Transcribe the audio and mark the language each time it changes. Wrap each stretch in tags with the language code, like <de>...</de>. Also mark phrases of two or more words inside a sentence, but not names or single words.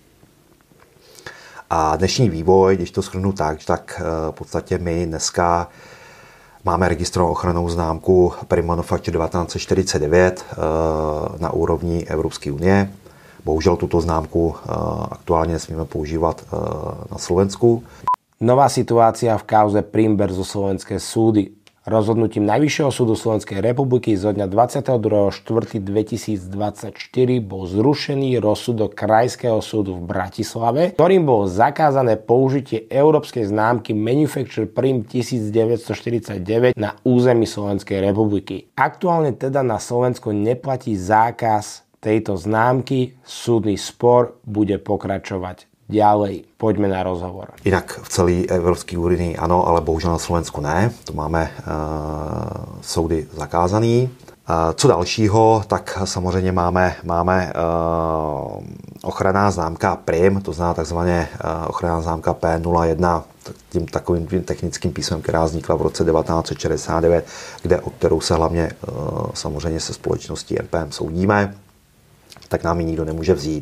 <cs>A dnešní vývoj, když to shrnu tak v podstatě my dneska máme registrovanou ochrannou známku Prim Manufacture 1949 na úrovni Evropské unie. Bohužel tuto známku aktuálně nesmíme používat na Slovensku.</cs> <sk>Nová situácia v kauze Prim versus slovenské súdy. Rozhodnutím Najvyššieho súdu Slovenskej republiky zo dňa 22.4.2024 bol zrušený rozsudok Krajského súdu v Bratislave, ktorým bolo zakázané použitie európskej známky Manufacture Prim 1949 na území Slovenskej republiky. Aktuálne teda na Slovensku neplatí zákaz tejto známky, súdny spor bude pokračovať ďalej. Poďme na rozhovor.</sk> <cs>Jinak v celé Evropské unii ano, ale bohužel na Slovensku ne. To máme soudy zakázaný. Co dalšího, tak samozřejmě máme ochranná známka Prim, to znamená takzvaně ochranná známka P01, tím takovým technickým písmem, která vznikla v roce 1969, o kterou se hlavně samozřejmě se společností MPM soudíme, tak nám ji nikdo nemůže vzít.</cs>